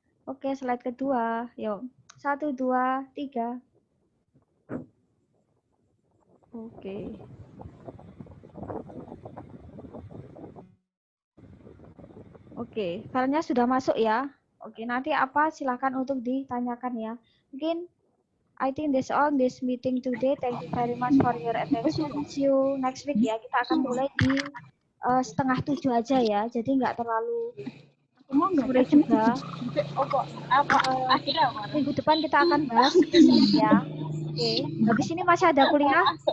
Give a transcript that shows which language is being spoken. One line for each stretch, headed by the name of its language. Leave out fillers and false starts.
Indonesian: Oke, slide kedua. Yuk. 1, 2, 3. Oke. Oke, filenya sudah masuk ya. Oke, nanti apa silakan untuk ditanyakan ya. Mungkin
English: I think that's all this meeting today. Thank you very much for your attention. See you next week
Indonesian: ya. Kita akan mulai di 6:30 aja ya. Jadi nggak terlalu sore juga. Minggu depan kita akan bahas ya. Oke, habis ini masih ada kuliah.